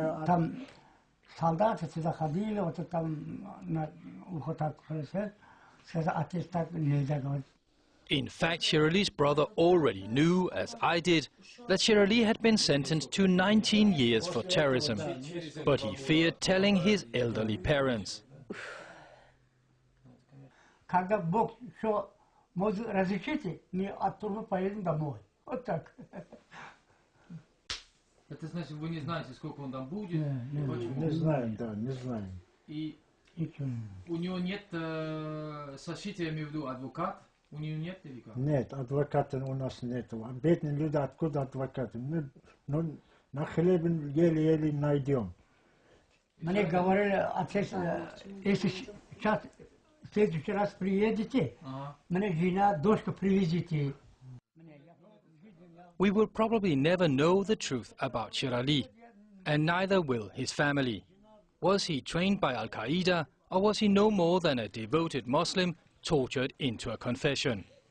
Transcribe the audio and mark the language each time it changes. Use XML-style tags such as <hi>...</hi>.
<ru>Там солдаты сюда ходили, вот там ухо так сказал, отец так нельзя говорить.</ru> <en>In fact, Sherali's brother already knew, as I did, that Sherali had been sentenced to 19 years for terrorism, but he feared telling his elderly parents.</en> <ru>Когда Бог все может разрешить, мы оттуда поедем домой. Вот так. Это значит, вы не знаете, сколько он там будет? Не знаем, да, не знаем. И у него нет защиты, я имею в виду, адвокат? У него нет или как? Нет, адвоката у нас нет. Бедные люди, откуда адвокаты? Мы на хлебе еле-еле найдем. Мне говорили, отец, если сейчас в следующий раз приедете, мне жена, дочка привезите.</ru> <en>We will probably never know the truth about Sherali, and neither will his family. Was he trained by Al-Qaeda, or was he no more than a devoted Muslim tortured into a confession?</en>